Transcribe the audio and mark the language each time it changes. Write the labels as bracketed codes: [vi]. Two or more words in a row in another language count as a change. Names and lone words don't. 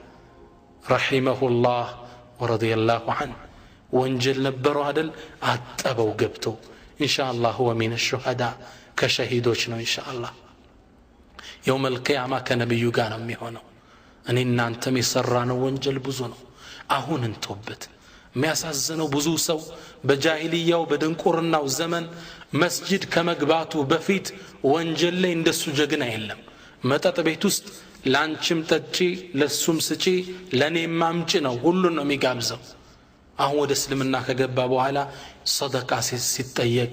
[ar] رحمه الله ورضي الله عنه [am] ወንጀል ነበረው አይደል አጠበው ገብቶ ኢንሻአላህ [ar] هو من الشهداء [am] ከሸሂዶች ነው ኢንሻአላህ [ar] يوم القيامه [am] ከነብዩ ጋር ነው የሚሆነው እኔና አንተም የሰራነው ወንጀል ብዙ ነው አሁን እንተውበት የሚያሳዝነው ብዙ ሰው በጃሂልያው በድንቁርናው ዘመን መስጂድ ከመግባቱ በፊት ወንጀል ላይ እንደሱ ጀግና የለም መጠጥ ቤት ውስጥ ላንቺም ጠጪ ለሱም ስጪ ለኔም ማምጪ ነው ሁሉን ነው የሚጋብዘው አሁን ወደ እስልምና ከገባ በኋላ ሰደቃ ሲጠየቅ